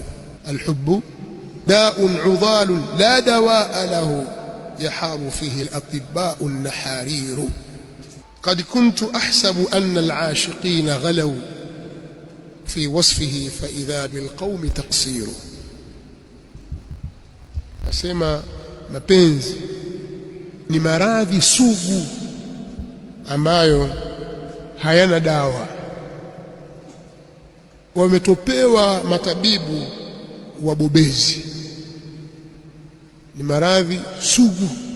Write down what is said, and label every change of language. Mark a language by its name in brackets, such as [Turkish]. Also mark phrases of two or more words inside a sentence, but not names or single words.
[Arabic] الحب داء عضال لا دواء له يحار فيه الأطباء النحارير. قد كنت أحسب أن العاشقين غلوا في وصفه فإذا بالقوم تقصير. [Swahili] أسمى mapenzi ni maradhi sugu ambayo hayana dawa. Wametopewa matabibu wabobezi, ni maradhi sugu.